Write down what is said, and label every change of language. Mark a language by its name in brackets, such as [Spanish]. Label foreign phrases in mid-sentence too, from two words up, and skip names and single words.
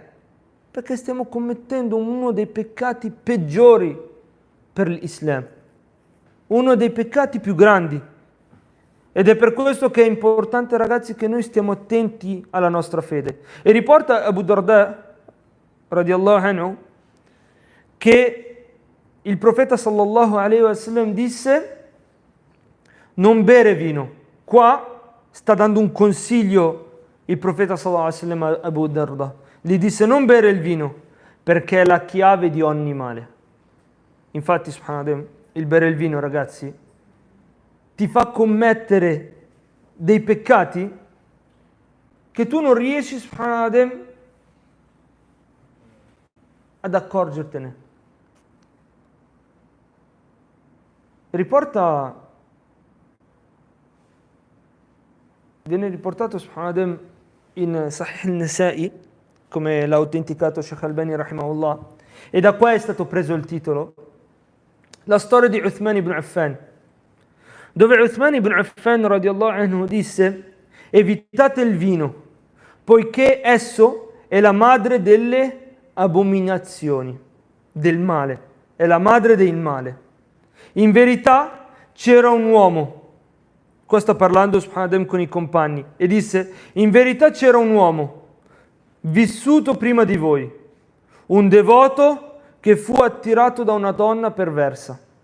[Italian] Perché stiamo commettendo uno dei peccati peggiori per l'Islam, uno dei peccati più grandi. Ed è per questo che è importante, ragazzi, che noi stiamo attenti alla nostra fede. E riporta Abu Darda [Arabic] رضي الله عنه [Italian] che il profeta [Arabic] صلى الله عليه وسلم [Italian] disse: non bere vino. Qua sta dando un consiglio il profeta [Arabic] صلى الله عليه وسلم [Italian] a Abu Darda. Gli disse: non bere il vino, perché è la chiave di ogni male. Infatti, subhanallah, il bere il vino, ragazzi, ti fa commettere dei peccati che tu non riesci, subhanallah, ad accorgertene. Viene riportato, subhanallah, in Sahih al-Nasa'i, come l'ha autenticato Sheikh Albani rahimahullah, e da qua è stato preso il titolo, la storia di Uthman ibn Affan, dove Uthman ibn Affan [Arabic] رضي الله عنه [Italian] disse: evitate il vino, poiché esso è la madre delle abominazioni, del male, è la madre del male. In verità c'era un uomo, qua sta parlando subhanallah con i compagni, e disse: in verità c'era un uomo vissuto prima di voi, un devoto che fu attirato da una donna perversa.